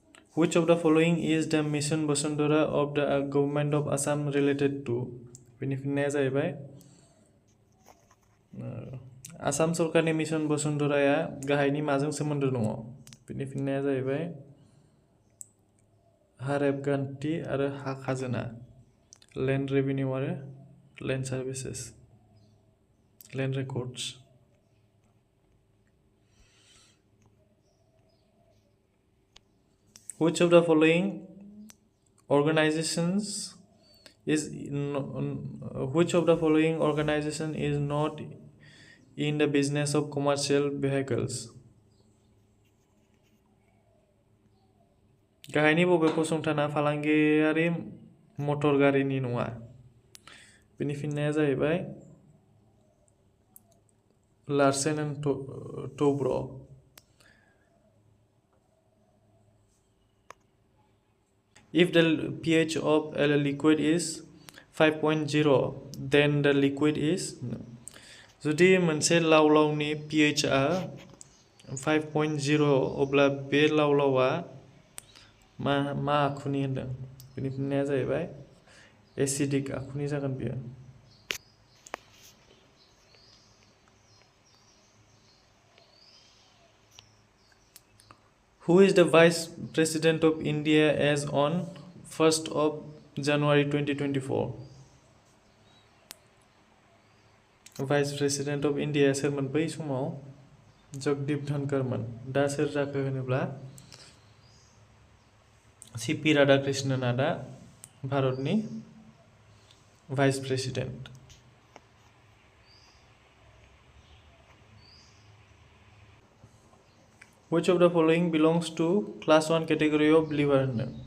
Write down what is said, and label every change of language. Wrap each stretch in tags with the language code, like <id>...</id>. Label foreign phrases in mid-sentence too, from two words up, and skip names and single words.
<en>Which of the following is the mission Basundhara of the government of Assam related to?</en> <brx>बेनि फिननाया जाहैबाय आसाम सरकारनि मिशन बसुन्धराया गाहायनि माजों सोमोन्दो दङ? बेनि फिननाया जाहैबाय हा रेबगान्थि आरो हा खाजोना,</brx> <en>land revenue</en> <brx>आरो</brx> <en>land services, land records.</en> <brx>Which of the following organizations is which of the following organization is not in the business of commercial vehicles? गाहायनि बबे फसंथाना फालांगियारि मटर गारिनि नङा? बेनि फिननाया जाहैबाय लार्सेन एन्ड टौब्र।</brx> <en>If the pH of a liquid is 5.0, then the liquid is</en> <brx>जुदि मोनसे लावलावनि pH आ 5.0 अब्ला बे लावलावा मा आखुनि होनदों? बेनि फिननाया जाहैबाय एसिडिक आखुनि जागोन बेयो।</brx> <en>Who is the Vice President of India as on 1st of January 2024? Vice President of India</en> <brx>सोरमोन बै समाव? जगदीप धनखरमोन। दा सोर जाखो होनोब्ला सीपी राधाकृष्णनआ दा भारतनि</brx> <en>vice president. Which of the following belongs to class 1 category of liver होनदों?</en>